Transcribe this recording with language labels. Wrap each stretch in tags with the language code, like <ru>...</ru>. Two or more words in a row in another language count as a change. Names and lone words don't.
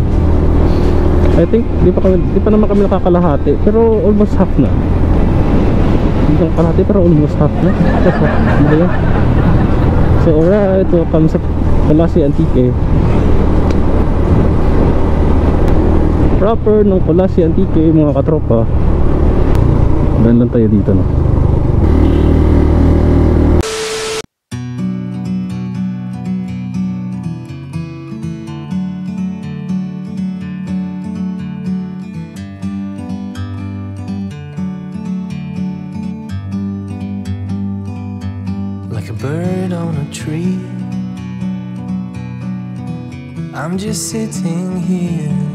<tl>I think di pa naman kami nakakalahati, pero</tl> <en>almost half</en> <tl>na. Hindi kang kalahati pero</tl> <en>almost half</en> <tl>na.</tl> <en>So alright, welcome</en> <tl>sa Colasi Antique. Proper ng Colasi Antique mga katropa. Dan lang tayo dito, no.</tl> <en>Like a bird on a tree, I'm just sitting here.</en>